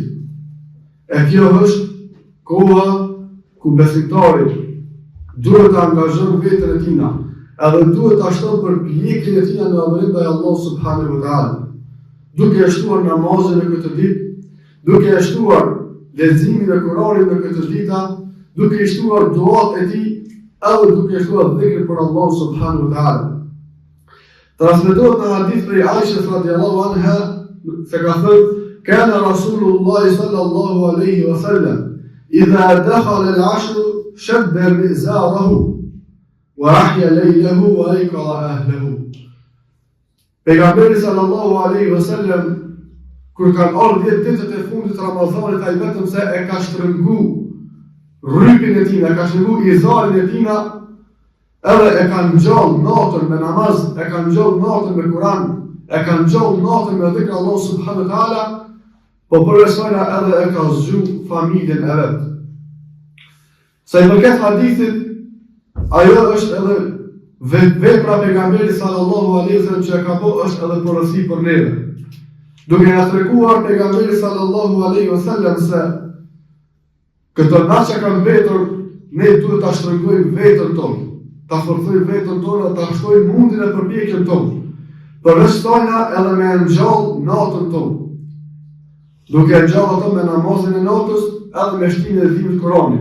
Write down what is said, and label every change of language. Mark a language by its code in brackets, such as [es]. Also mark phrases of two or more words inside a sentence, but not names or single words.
[sq] E kjo është koha ku besimtari duhet të angazhon vetën e tina, edhe duhet të shton për pjekjen e tina në adhurim ndaj Allahut [ar] سبحانه وتعالى, [sq] duke e shtuar namazin në këtë ditë, duke e shtuar leximin e Kuranit në këtë ditë, duke e shtuar duat e tij, edhe duke e shtuar dhikrin për Allahun [ar] سبحانه وتعالى. [sq] Transmetohet në hadith prej Aishës [ar] رضي الله عنها [sq] se ka thënë: [ar] "كان رسول الله صلى الله عليه وسلم إذا دخل العشر شد مئزره وأحيا ليله وأيقظ أهله." [sq] Pejgamberi [ar] صلى الله عليه وسلم [sq] kur kanë ardhur ditët e fundit të Ramazanit, ai vetëm se e ka shtrëngu rrypin e tij, e ka shtrëngu izarin e tij, edhe e kanë ngjall natën me namaz, e kanë ngjall natën me Kur'an, e kanë ngjall natën me dhikr [ar] الله سبحانه وتعالى, [sq] po përveçana edhe e ka zgju familjen e vet. Sa i përket hadithit, ajo është edhe vepra pejgamberit [ar] صلى الله عليه وسلم [sq] që ka bëu, është edhe porosi për neve. Duke na treguar pejgamberi [ar] صلى الله عليه وسلم [sq] se këto natë që kanë mbetur, ne duhet ta shtrëngojmë vetën tonë, ta forcojmë vetën tonë, ta shtojmë mundin e përpjekjen tonë, përveçtojna edhe me ngjall natën tonë, duke e ngjall ato me namazin e natës, edhe me shtimin e dhimit Kuranit.